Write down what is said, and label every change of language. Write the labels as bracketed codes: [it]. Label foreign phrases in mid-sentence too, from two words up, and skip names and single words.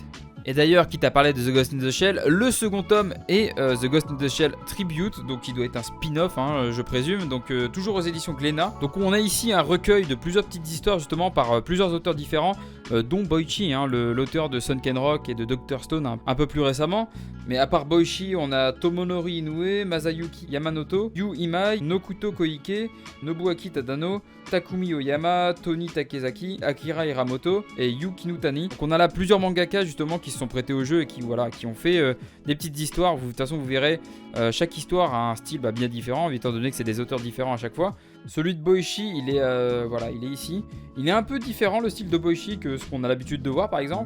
[fr] Et d'ailleurs, quitte à parler de The Ghost in the Shell, le second tome est The Ghost in the Shell Tribute, donc qui doit être un spin-off, je présume, donc toujours aux éditions Glénat. Donc on a ici un recueil de plusieurs petites histoires justement par plusieurs auteurs différents, dont Boichi, l'auteur de Sunken Rock et de Dr. Stone un peu plus récemment. Mais à part Boichi, on a Tomonori Inoue, Masayuki Yamanoto, Yu Imai, Nokuto Koike, Nobuaki Tadano, Takumi Oyama, Tony Takezaki, Akira Hiramoto et Yu Kinutani. Donc on a là plusieurs mangaka justement qui se sont prêtés au jeu et qui ont fait des petites histoires. De toute façon vous verrez, chaque histoire a un style bien différent étant donné que c'est des auteurs différents à chaque fois. Celui de Boichi, il est ici. Il est un peu différent le style de Boichi que ce qu'on a l'habitude de voir par exemple.